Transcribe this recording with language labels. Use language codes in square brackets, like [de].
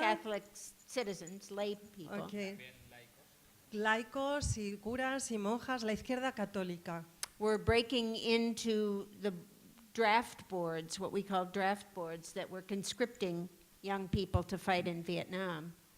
[en] Catholic citizens, lay people. Okay. [es] Laicos y curas y monjas, la izquierda católica. [en] Were breaking into the draft boards, what we call draft boards, that were conscripting young people to fight in Vietnam.